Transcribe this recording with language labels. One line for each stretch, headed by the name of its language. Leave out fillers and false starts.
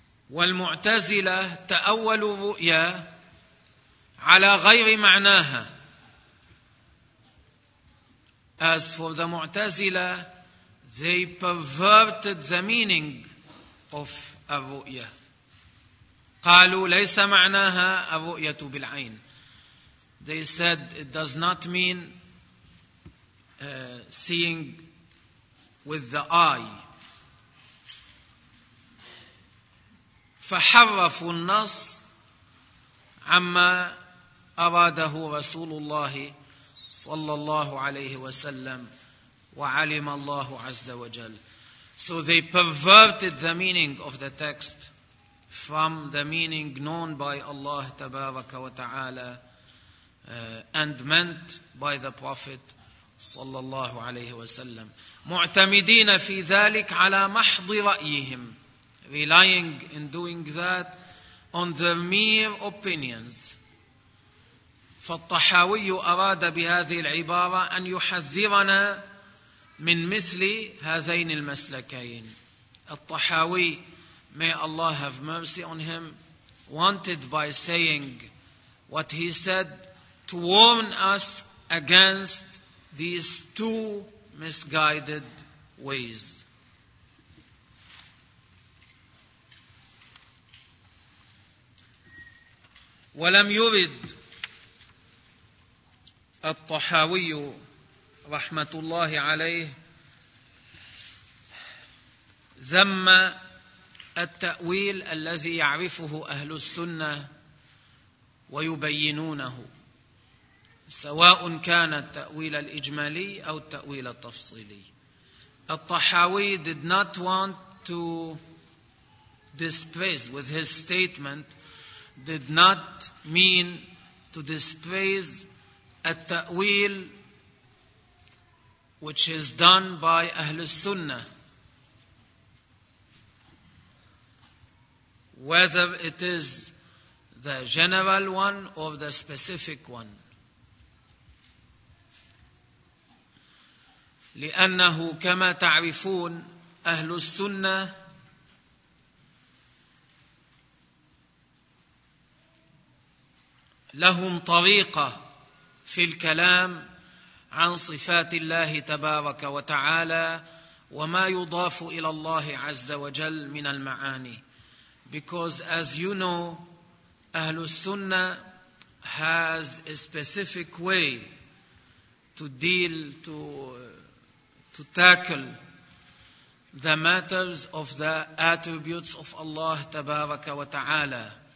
Arabic: والمعتزلة تأولوا الرؤيا على غير معناها.
English: As for the معتزلة, they perverted the meaning of الرؤية.
Arabic: قالوا ليس معناها الرؤية بالعين.
English: They said it does not mean seeing with the eye.
Arabic: فحرفوا النص عما أراده رسول الله صلى الله عليه وسلم وعلم الله عز وجل.
English: So they perverted the meaning of the text from the meaning known by Allah
Arabic: تبارك وتعالى
English: and meant by the Prophet
Arabic: صلى الله عليه وسلم. معتمدين في ذلك على محض رأيهم.
English: Relying in doing that on their mere opinions.
Arabic: فالطحاوي أراد بهذه العبارة أن يحذرنا من مثل هذين المسلكين.
English: الطحاوي, may Allah have mercy on him, wanted by saying what he said to warn us against these two misguided ways.
Arabic: ولم يرد الطحاوي رحمة الله عليه ذم التأويل الذي يعرفه أهل السنة ويبينونه، سواء كان التأويل الإجمالي أو التأويل التفصيلي.
English: الطحاوي did not want to displace with his statement, did not mean to displace التأويل which is done by أهل السنة, whether it is the general one or the specific one.
Arabic: لأنه كما تعرفون أهل السنة لهم طريقة في الكلام عن صفات الله تبارك وتعالى وما يضاف إلى الله عز وجل من المعاني.
English: Because as you know, أهل السنة has a specific way to deal, to tackle the matters of the attributes of Allah
Arabic: تبارك وتعالى.